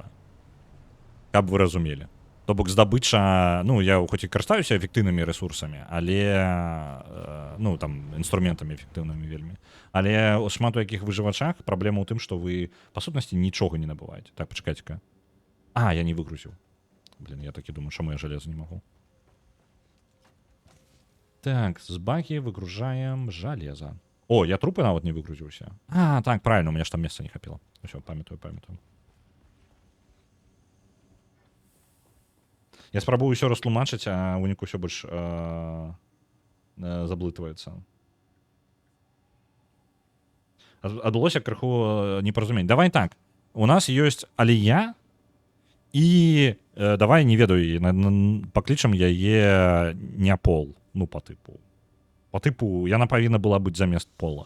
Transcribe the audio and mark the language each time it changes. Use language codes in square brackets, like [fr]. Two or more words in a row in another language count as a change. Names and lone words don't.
[be] Каб вы разумелі. То бок здабыча, ну, я хоць і карыстаюся эфектыўнымі ресурсамі, але, ну, там, інструментамі эфектыўнымі вельмі. Але шмат у якіх выжывачах праблема ў тым, што вы, па сутнасці, нічога не набываеце. Так, пачакайце-ка. А, я не выгрузіў. [ru] Блин, я таки думаю, чему я железо не могу. Так, с баги выгружаем железо. О, я трупы нават не выгрузился. А, так, правильно, у меня ж там места не хапило. Все, [be] памятаю. Я спрабую ўсё растлумачыць, а выніку ўсё больш заблытваецца. Адбылося крыху непаразумень. Давай так, у нас ёсць Алія, і давай, не ведаю, паклічам яе не пол, ну, по тыпу яна павінна была быць замест пола.